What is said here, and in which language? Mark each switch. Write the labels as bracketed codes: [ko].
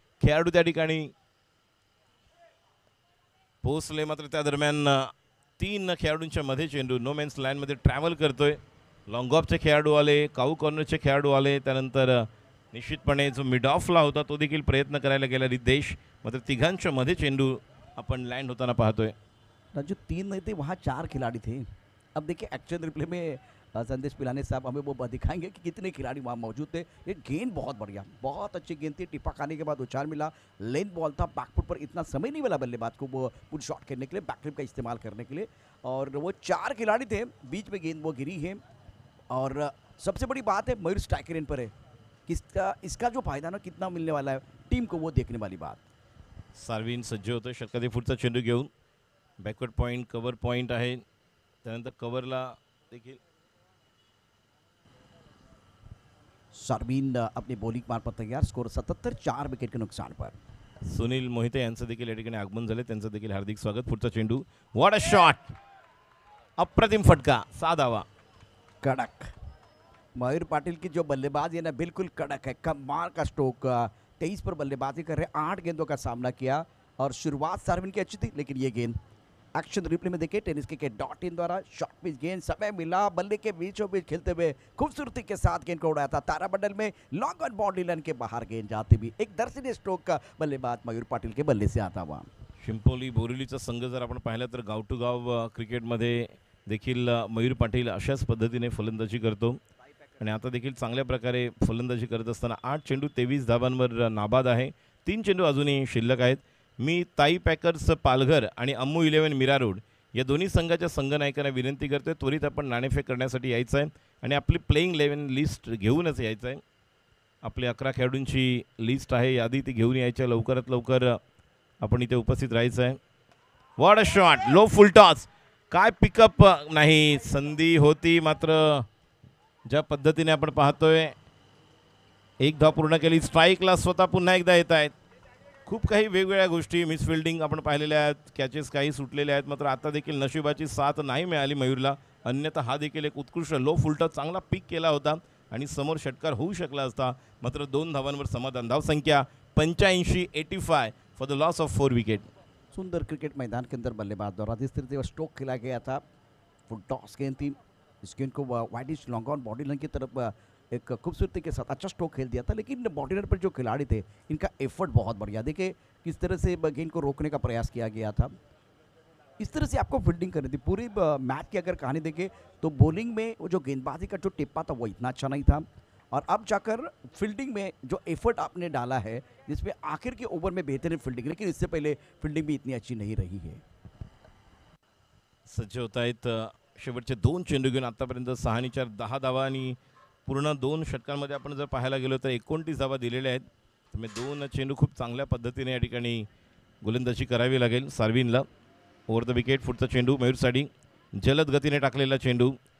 [mr] खेळाडू त्या ठिकाणी पोहोचले, मात्र त्या दरम्यान 3 खेळाडूंच्या मध्ये चेंडू नो मॅन्स लाईनमध्ये ट्रॅव्हल करतोय. लॉंग ऑफचे खेळाडू आले, काऊ कॉर्नरचे खेळाडू आले, त्यानंतर निश्चितपणे जो मिड ऑफला होता तो देखील प्रयत्न करायला गेला रिद्धेश. मात्र तिघांच्या मध्ये चेंडू आपण लँड होताना पाहतोय. [hi] राजू 3 नहीं थे, वहाँ 4 खिलाड़ी थे। अब देखिए एक्शन रिप्ले में संदेश पिलानी साहब हमें वो दिखाएंगे कि कितने खिलाड़ी वहाँ मौजूद थे। ये गेंद बहुत बढ़िया, बहुत अच्छी गेंद थी, टिप्पा खाने के बाद उछाल मिला, लेंथ बॉल था, बैकफुट पर इतना समय नहीं मिला बल्लेबाज को वो पुल शॉट खेलने के लिए, बैकफ्लिप का इस्तेमाल करने के लिए। और वो 4 खिलाड़ी थे, बीच में गेंद वो गिरी है। और सबसे बड़ी बात है मयूर स्ट्राइकर इन पर है, किसका इसका जो फायदा ना कितना मिलने वाला है टीम को, वो देखने वाली बात। [mr] सार्विन सज्ज होतं षटकातील पुढचा चेंडू घेऊन, बॅकवर्ड पॉईंट कव्हर पॉईंट आहे, त्यानंतर कव्हरला देखील [hi] शारवीन अपनी बॉलिंग मार्फत तैयार, स्कोर 77, 4 विकेट के नुकसान पर। [mr] सुनील मोहिते यांचं देखील या ठिकाणी आगमन झाले, त्यांचं देखील हार्दिक स्वागत। पुढचा चेंडू, [en] what a shot, [mr] अप्रतिम फटका, 6 धावा। [hi] कड़क मयूर पाटिल की जो बल्लेबाजी है ना बिल्कुल कड़क है, कमाल का स्ट्रोक। 23 पर बल्लेबाजी कर रहे, 8 गेंदों का सामना किया और शुरुआत सार्विन की अच्छी थी, लेकिन ये गेंद एक्शन रिप्ले में देखे टेनिस के डॉट इन द्वारा शॉर्ट पिच गेंद, समय मिला, बल्ले के बीचों बीच खेलते हुए खूबसूरती के साथ गेंद को उड़ाया था तारामंडल में, लॉन्ग ऑन बाउंड्री लाइन के बाहर गेंद जाती भी एक दर्शनीय स्ट्रोक का बल्लेबाज मयूर पाटिल के बल्ले से आता हुआ। [mr] शिंपोली बोरिवलीचा संघ जर आपण पाहिला तर गाव टू गाव क्रिकेटमध्ये देखील मयूर पाटील अशाच पद्धतीने फलंदाजी करतो आणि आता देखील चांगल्या प्रकारे फलंदाजी करत असताना 8 चेंडू 23 धावांवर नाबाद आहे। 3 चेंडू अजूनही शिल्लक आहेत। मी ताई पॅकर्स पालघर आणि अम्मू 11 मीरा रोड या दोन्ही संघाच्या संघनायकांना विनंती करतोय, त्वरित आपण नाणेफेक करण्यासाठी यायचं आहे आणि आपली प्लेइंग 11 लिस्ट घेऊनच यायचं आहे। आपली 11 खेळाडूंची लिस्ट आहे, यादी ती घेऊन यायच्या, लवकरात लवकर आपण इथे उपस्थित राहायचं आहे। [en] what a shot, [mr] low full toss, काय पिकअप नाही, संधी होती मात्र ज्या पद्धतीने आपण पाहतोय एक धाव पूर्ण केली, स्ट्राईकला स्वतः पुन्हा एकदा येत आहेत। खूप काही वेगवेगळ्या गोष्टी, मिसफिल्डिंग आपण पाहिलेल्या आहेत, कॅचेस काही सुटलेले आहेत, मात्र आता देखील नशिबाची साथ नाही मिळाली मयूरला, अन्यथा हा देखील एक उत्कृष्ट लो फुलटॉस चांगला पिक केला होता आणि समोर षटकार होऊ शकला असता, मात्र 2 धावांवर समाधान। [en] धावसंख्या 85, 85 for the loss of 4 wicket. [hi] सुंदर क्रिकेट मैदान के अंदर बल्लेबाज द्वारा जिस तरह से स्ट्रोक खेला गया था, फुल टॉस गेंद थी, इस गेंद को widish long on body line की तरफ एक खूबसूरती के साथ अच्छा स्ट्रोक खेल दिया था, लेकिन बॉडी लाइन पर जो खिलाड़ी थे इनका एफर्ट बहुत बढ़िया, देखिए किस तरह से गेंद को रोकने का प्रयास किया गया था। इस तरह से आपको फील्डिंग करनी थी। पूरी मैच की अगर कहानी देखें तो बॉलिंग में वो जो गेंदबाजी का जो टिप्पा था वो इतना अच्छा नहीं था, और अब जाकर फील्डिंग में जो एफर्ट आपने डाला है जिसमें आखिर के ओवर में बेहतरीन फील्डिंग, लेकिन इससे पहले फील्डिंग भी इतनी अच्छी नहीं रही है। [mr] सज्ज होत आहेत शेवटचे 2 चेंडू घेऊन, आतापर्यंत 6 आणि 4 10 धावा आणि पूर्ण 2 षटकांमध्ये आपण जर पाहायला गेलो तर 29 धावा दिलेल्या आहेत। त्यामुळे 2 चेंडू खूप चांगल्या पद्धतीने या ठिकाणी गोलंदाजी करावी लागेल सार्विनला। ओव्हर द विकेट, पुढचा चेंडू मयूरसाठी जलद गतीने टाकलेला चेंडू।